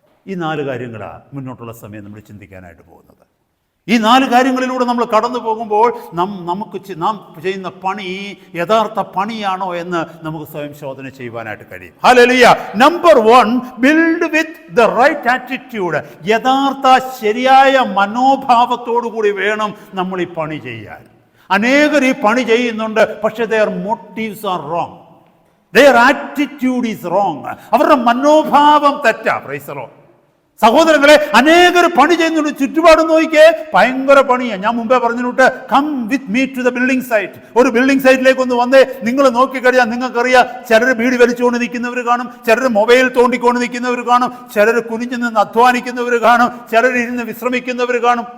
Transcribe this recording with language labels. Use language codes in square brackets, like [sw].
[ml] ഈ 4 കാര്യങ്ങളാണ് മുന്നോട്ടുള്ള സമയം നമ്മൾ ചിന്തിക്കാനായിട്ട് പോകുന്നത്. ഈ 4 കാര്യങ്ങളിലൂടെ നമ്മൾ കടന്നു പോകുമ്പോൾ നാം ചെയ്യുന്ന പണി യഥാർത്ഥ പണിയാണോ എന്ന് നമുക്ക് സ്വയം ശോധന ചെയ്യുവാനായിട്ട് കഴിയും. Hallelujah. [en] Number 1, build with the right attitude. [ml] യഥാർത്ഥ ശരിയായ മനോഭാവത്തോടു കൂടി വേണം നമ്മൾ ഈ പണി ചെയ്യാൻ. അനേകർ ഈ പണി ചെയ്യുന്നുണ്ട്, പക്ഷെ [en] their motives are wrong. Their attitude is wrong. [ml] അവരുടെ മനോഭാവം തെറ്റാ. [en] Praise the Lord. [ml] സഹോദരങ്ങളെ, അനേകർ പണി ചെയ്യുന്നുണ്ട്. ചുറ്റുപാട് നോക്കിയേ, ഭയങ്കര പണിയാണ്. ഞാൻ മുമ്പേ പറഞ്ഞിട്ട്, [en] Come with me to the building site. [ml] ഒരു ബിൽഡിംഗ് സൈറ്റിലേക്ക് ഒന്ന് വന്നേ. നിങ്ങൾ നോക്കിക്കഴിയാൽ നിങ്ങൾക്കറിയാം, ചിലർ ബീഡി വലിച്ചുകൊണ്ട് നിൽക്കുന്നവർ കാണും, ചിലർ മൊബൈൽ തോണ്ടിക്കൊണ്ട് നിൽക്കുന്നവർ കാണും, ചിലർ കുനിഞ്ഞു നിന്ന് അധ്വാനിക്കുന്നവർ കാണും, ചിലർ ഇരുന്ന് വിശ്രമിക്കുന്നവർ കാണും.